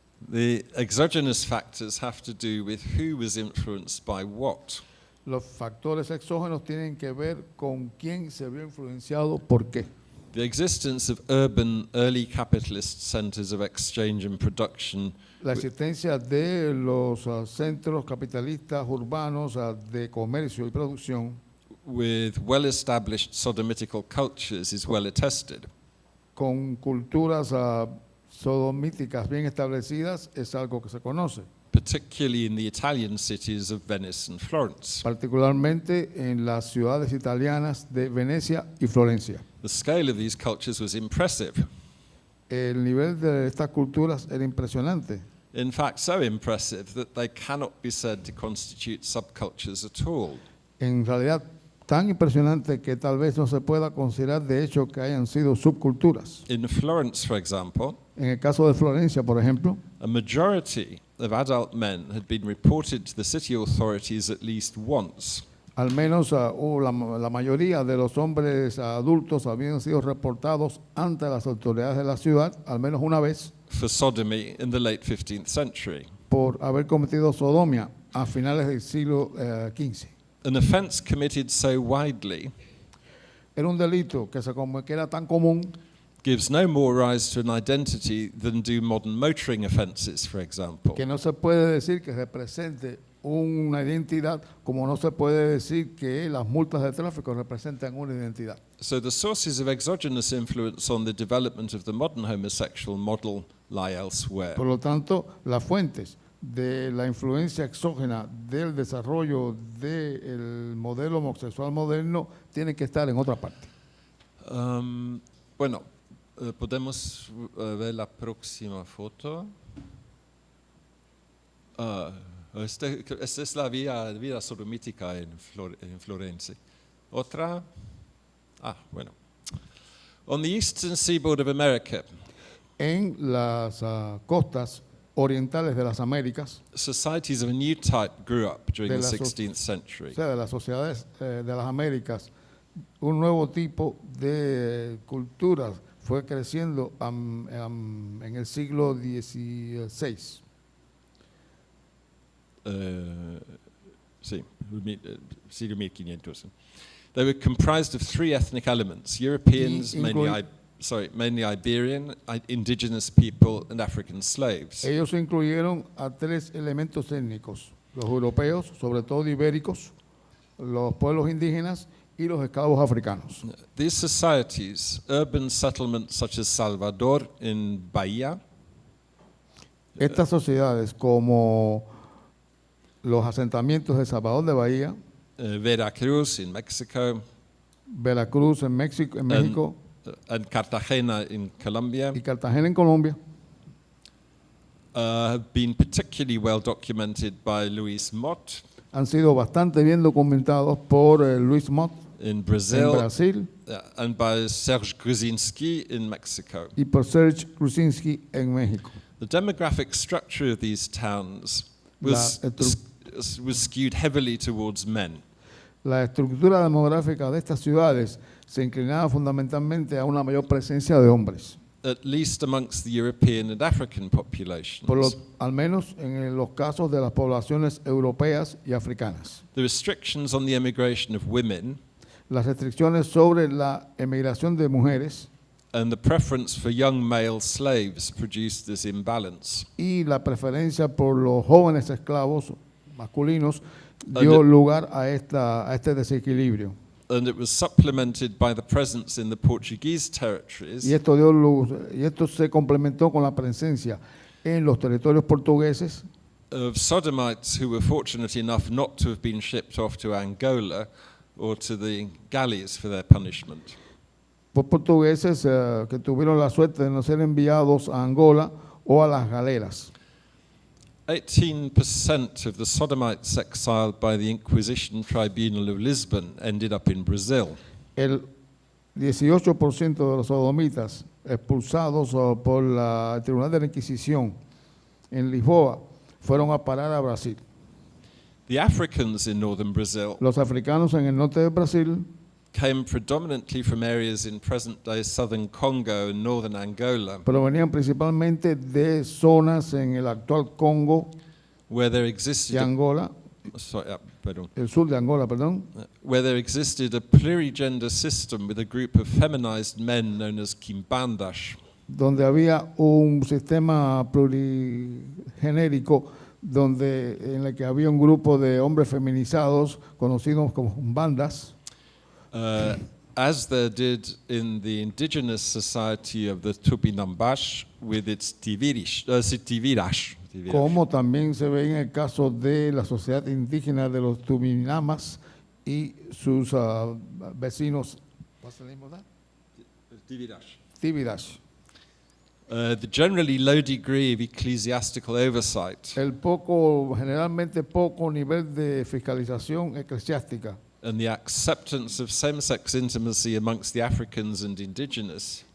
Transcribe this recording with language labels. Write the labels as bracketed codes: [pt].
[en] The exogenous factors have to do with who was influenced by what. [es] Los factores exógenos tienen que ver con quién se vio influenciado, por qué. [en] The existence of urban early capitalist centers of exchange and production [es] La existencia de los centros capitalistas urbanos de comercio y producción [en] with well-established sodomitical cultures is well attested. [es] con culturas sodomíticas bien establecidas es algo que se conoce, [en] Particularly in the Italian cities of Venice and Florence. [es] particularmente en las ciudades italianas de Venecia y Florencia. [en] The scale of these cultures was impressive. [es] El nivel de estas culturas era impresionante. [en] In fact, so impressive that they cannot be said to constitute subcultures at all. [es] En realidad, tan impresionante que tal vez no se pueda considerar de hecho que hayan sido subculturas. [en] In Florence, for example, [es] En el caso de Florencia, por ejemplo, [en] a majority of adult men had been reported to the city authorities at least once. [es] al menos la mayoría de los hombres adultos habían sido reportados ante las autoridades de la ciudad, al menos una vez, [en] For sodomy in the late 15th century. [es] por haber cometido sodomia a finales del siglo XV. [en] An offence committed so widely [es] Era un delito que era tan común [en] gives no more rise to an identity than do modern motoring offences, for example. [es] que no se puede decir que represente una identidad, como no se puede decir que las multas de tráfico representan una identidad. [en] So the sources of exogenous influence on the development of the modern homosexual model lie elsewhere. [es] Por lo tanto, las fuentes de la influencia exógena del desarrollo del modelo homosexual moderno tienen que estar en otra parte. Bueno, podemos ver la próxima foto. Esta es la vida sodomítica en Florencia. Otra. Bueno. [en] On the eastern seaboard of America, [es] En las costas orientales de las Américas, [en] societies of a new type grew up during [es] De [en] the [es] la [en] 16th century. [es] o sea, de las sociedades de las Américas, un nuevo tipo de culturas fue creciendo en el siglo XVI. Sí, siglo 1500. [en] They were comprised of three ethnic elements: Europeans, mainly Iberian, indigenous people, and African slaves. [es] Ellos incluyeron a tres elementos étnicos: los europeos, sobre todo ibéricos, los pueblos indígenas y los esclavos africanos. [en] These societies, urban settlements such as Salvador in Bahia, [es] Estas sociedades, como los asentamientos de Salvador de Bahía, [en] Veracruz in Mexico, [es] Veracruz en México [en] and Cartagena in Colombia, [es] y Cartagena en Colombia, [en] have been particularly well documented by Louis Mott [es] han sido bastante bien documentados por Luis Mott [en] in [es] en [en] Brazil, [es] Brasil [en] and by Serge Gruzinski in Mexico. [es] y por Serge Krusinski en México. [en] The demographic structure of these towns was skewed heavily towards men. [es] La estructura demográfica de estas ciudades se inclinaba fundamentalmente a una mayor presencia de hombres, [en] At least amongst the European and African populations. [es] al menos en los casos de las poblaciones europeas y africanas. [en] The restrictions on the emigration of women [es] Las restricciones sobre la emigración de mujeres [en] and the preference for young male slaves produced this imbalance. [es] y la preferencia por los jóvenes esclavos masculinos dio lugar a este desequilibrio. [en] And it was supplemented by the presence in the Portuguese territories [es] Y esto se complementó con la presencia en los territorios portugueses [en] of sodomites who were fortunate enough not to have been shipped off to Angola or to the galleys for their punishment. [es] por portugueses que tuvieron la suerte de no ser enviados a Angola o a las galeras. [en] 18% of the sodomites exiled by the Inquisition Tribunal of Lisbon ended up in Brazil. [es] El 18% de los sodomitas expulsados por el Tribunal de la Inquisición en Lisboa fueron a parar a Brasil. [en] The Africans in northern Brazil [es] Los africanos en el norte de Brasil [en] came predominantly from areas in present-day southern Congo and northern Angola, [es] provenían principalmente de zonas en el actual Congo [en] where there [es] y [en] existed [es] Angola, el sur de Angola, perdón, [en] where there existed a plurigender system with a group of feminized men known as quimbandas. [es] donde había un sistema plurigenérico en el que había un grupo de hombres feminizados conocidos como bandas, [en] as there did in the indigenous society of the Tupinambás with its Tivirash. [es] como también se ve en el caso de la sociedad indígena de los Tupinamas y sus vecinos, [en] what's the name of that? Tivirash. The generally low degree of ecclesiastical oversight [es] Generalmente poco nivel de fiscalización eclesiástica [en] and the acceptance of same-sex intimacy amongst the Africans and indigenous